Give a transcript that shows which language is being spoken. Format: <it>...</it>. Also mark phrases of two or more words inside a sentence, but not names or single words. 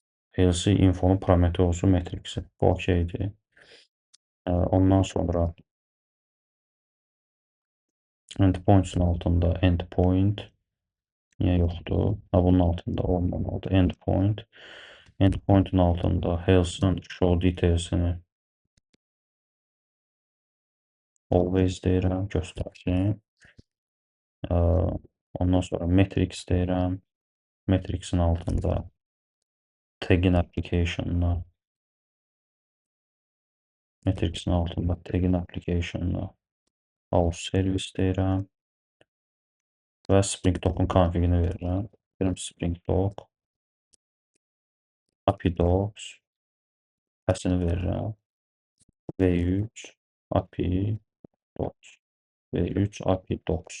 <az>health infonun parametri olsun matrixi. Bu okeydir. Ondan sonra endpoints'un altında endpoint niyə yoxdur? Ha, bunun altında olmamalıdır. Endpoint. Endpoint'un altında health'ın</az> <en>show details'ini</en> <az>always deyirəm, göstərsin. Ondan sonra metrics deyirəm. Matrix'in altında tagin application'ına Matrix'in altında tagin application'ına</az> <en>house service</en> <az>deyirəm və Spring Dock'un konfigini verirəm. Deyirəm Spring Dock API Docs passini verirəm. V3 API Docs V3 API Docs.</az>